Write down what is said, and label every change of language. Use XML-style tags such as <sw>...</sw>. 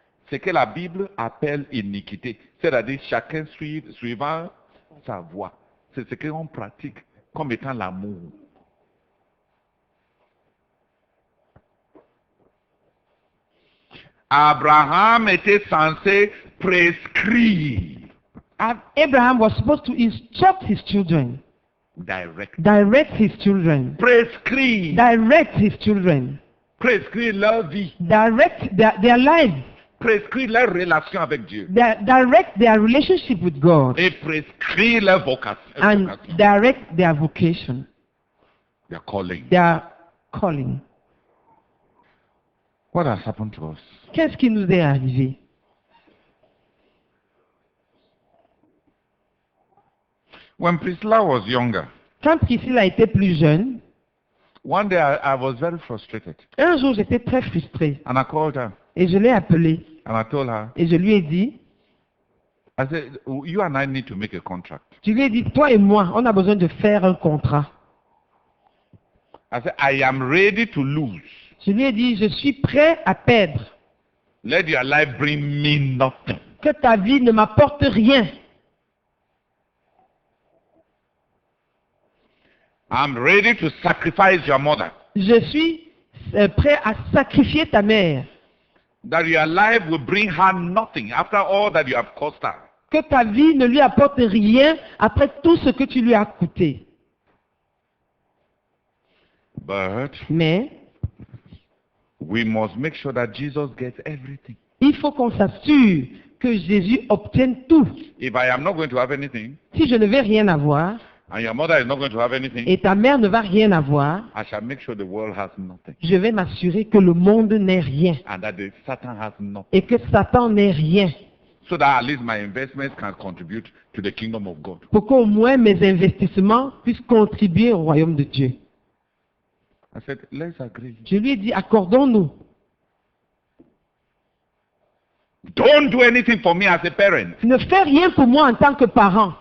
<fr>Ce que la Bible appelle iniquité, c'est-à-dire chacun suivant sa voie. C'est ce qu'on pratique comme étant l'amour. Abraham était censé prescrire.</fr> <en>Abraham was supposed to instruct his children. Direct his children.</en> <fr>Prescrire.</fr> <en>Direct his children.</en> <fr>Prescrire leur vie.</fr> <en>Direct their lives.</en> <fr>Prescrire leur relation avec Dieu.</fr> <en>Direct their relationship with God.</en> <fr>Et prescrire leur vocation.</fr> <en>And direct their vocation. Their calling. Their calling. What has happened to us?</en> <fr>Qu'est-ce qui nous est arrivé?</fr> <en>When Priscilla was younger,</en> <fr>quand Priscilla était plus jeune,</fr> <en>one day I was very frustrated.</en> <fr>Un jour, j'étais très frustré.</fr> <en>And I called her.</en> <fr>Et je l'ai appelée.</fr> <en>And I told her.</en> <fr>Et je lui ai dit.</fr> <en>I said, you and I need to make a contract.</en> <fr>Je lui ai dit, toi et moi, on a besoin de faire un contrat.</fr> <en>I said, I am ready to lose.</en> <fr>Je lui ai dit, je suis prêt à perdre.</fr> <en>Let your life bring me nothing.</en> <fr>Que ta vie ne m'apporte rien.</fr> <en>I'm ready to sacrifice your mother.</en> <fr>Je suis prêt à sacrifier ta mère.</fr> <en>That your life will bring her nothing after all that you have cost her.</en> <fr>Que ta vie ne lui apporte rien après tout ce que tu lui as coûté. Mais</fr> <en>we must make sure that Jesus gets everything.</en> <fr>Il faut qu'on s'assure que Jésus obtienne tout.</fr> <en>If I am not going to have anything,</en> <fr>si je ne vais rien avoir,</fr> <en>and your mother is not going to have anything,</en> <fr>et ta mère ne va rien avoir,</fr> <en>I shall make sure the world has nothing.</en> <fr>Je vais m'assurer que le monde n'ait rien.</fr> <en>And that Satan has nothing.</en> <fr>Et que Satan n'ait rien.</fr> <en>So that at least my investments can contribute to the kingdom of God.</en> <fr>Pour qu'au moins mes investissements puissent contribuer au royaume de Dieu.</fr> <en>I said, let's agree.</en> <fr>Je lui ai dit, accordons-nous.</fr> <en>Don't do anything for me as a parent.</en> <fr>Ne fais rien pour moi en tant que parent.</fr>